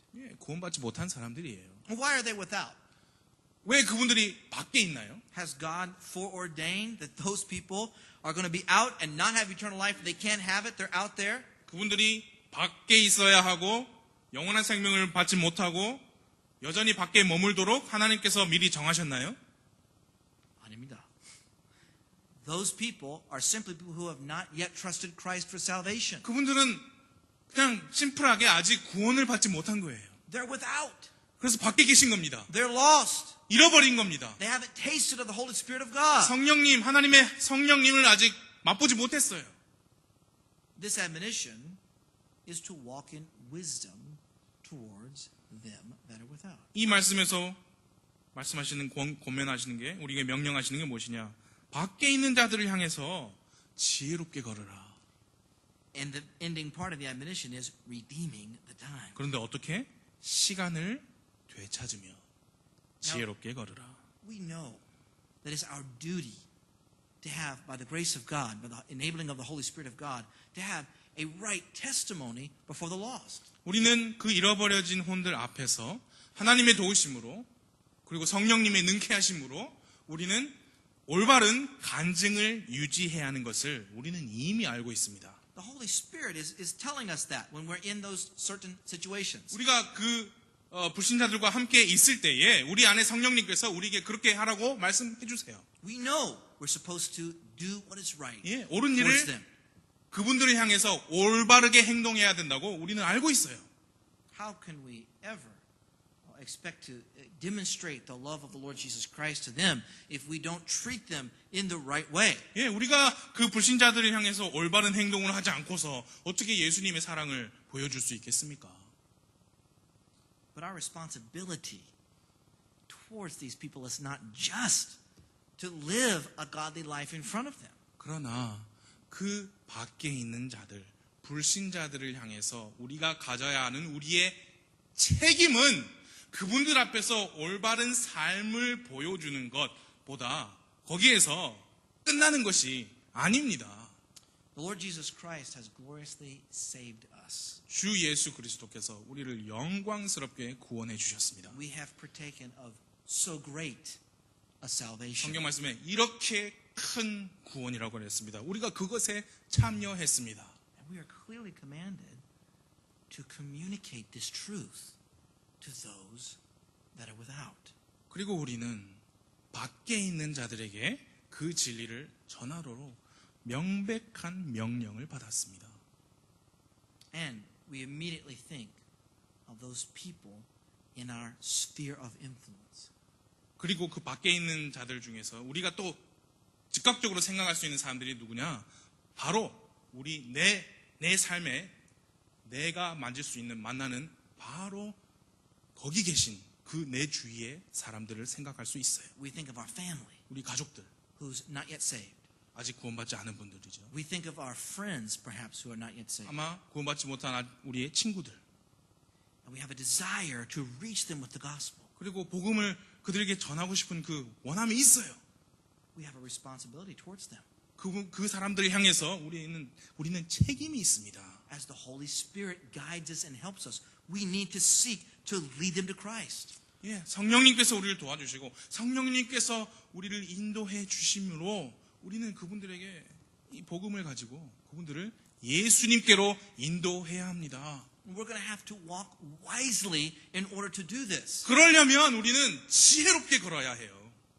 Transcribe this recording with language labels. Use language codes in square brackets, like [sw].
[ko] 예, 구원받지 못한 사람들이에요. [en] Why are they without? [ko] 왜 그분들이 밖에 있나요? [en] Has God foreordained that those people are going to be out and not have eternal life? They can't have it. They're out there. [ko] 그분들이 밖에 있어야 하고 영원한 생명을 받지 못하고 여전히 밖에 머물도록 하나님께서 미리 정하셨나요? 아닙니다. [en] Those people are simply people who have not yet trusted Christ for salvation. [ko] 그분들은 그냥 심플하게 아직 구원을 받지 못한 거예요. [en] They're without. [ko] 그래서 밖에 계신 겁니다. [en] They're lost. [ko] 잃어버린 겁니다. [en] They haven't tasted of the Holy Spirit of God. [ko] 성령님, 하나님의 성령님을 아직 맛보지 못했어요. [en] This admonition is to walk in wisdom towards them that are without. [ko] 이 말씀에서 말씀하시는 권면하시는 게 우리에게 명령하시는 게 무엇이냐? 밖에 있는 자들을 향해서 지혜롭게 걸으라. [en] And the ending part of the admonition is redeeming the time. [ko] 그런데 어떻게? 시간을 되찾으며 지혜롭게 걸으라. [en] We know that it's our duty to have, by the grace of God, by the enabling of the Holy Spirit of God, to have a right testimony before the lost. [ko] 우리는 그 잃어버려진 혼들 앞에서 하나님의 도우심으로 그리고 성령님의 능케하심으로 우리는 올바른 간증을 유지해야 하는 것을 우리는 이미 알고 있습니다. [en] The Holy Spirit is telling us that when we're in those certain situations. [ko] 우리가 그 불신자들과 함께 있을 때에 우리 안에 성령님께서 우리에게 그렇게 하라고 말씀해 주세요. [en] We know we're supposed to do what is right [ko] 예, 옳은 [en] towards [ko] 일을 [en] them. [ko] 그분들을 향해서 올바르게 행동해야 된다고 우리는 알고 있어요. [en] How can we ever expect to demonstrate the love of the Lord Jesus Christ to them if we don't treat them in the right way? [ko] 예, 우리가 그 불신자들을 향해서 올바른 행동을 하지 않고서 어떻게 예수님의 사랑을 보여줄 수 있겠습니까? [en] But our responsibility towards these people is not just to live a godly life in front of them. [ko] 그러나 그 밖에 있는 자들, 불신자들을 향해서 우리가 가져야 하는 우리의 책임은 그분들 앞에서 올바른 삶을 보여주는 것보다 거기에서 끝나는 것이 아닙니다. [en] The Lord Jesus Christ has gloriously saved us. [ko] 주 예수 그리스도께서 우리를 영광스럽게 구원해 주셨습니다. [en] We have partaken of so great a salvation. [ko] 성경 말씀에 이렇게 큰 구원이라고 했습니다. 우리가 그것에 참여했습니다. [en] And we are clearly commanded to communicate this truth to those that are without. [ko] 그리고 우리는 밖에 있는 자들에게 그 진리를 전하도록 명백한 명령을 받았습니다. [en] And we immediately think of those people in our sphere of influence. [ko] 그리고 그 밖에 있는 자들 중에서 우리가 또 즉각적으로 생각할 수 있는 사람들이 누구냐? 바로 우리 내 삶에 내가 만질 수 있는 만나는 바로 거기 계신 그 내 주위의 사람들을 생각할 수 있어요. [en] We think of our family [ko] 우리 가족들, [en] who's not yet saved. [ko] 아직 구원받지 않은 분들이죠. [en] We think of our friends perhaps who are not yet saved. [ko] 아마 구원받지 못한 우리의 친구들. [en] And we have a desire to reach them with the gospel. [ko] 그리고 복음을 그들에게 전하고 싶은 그 원함이 있어요. [en] We have a responsibility towards them. [ko] 그 사람들을 향해서 우리는 책임이 있습니다. [en] As the Holy Spirit guides us and helps us, we need to seek to lead them to Christ. [ko] 예, 성령님께서 우리를 도와주시고 성령님께서 우리를 인도해 주심으로 우리는 그분들에게 이 복음을 가지고 그분들을 예수님께로 인도해야 합니다. [en] We're going to have to walk wisely in order to do this. [ko] 그러려면 우리는 지혜롭게 걸어야 해요.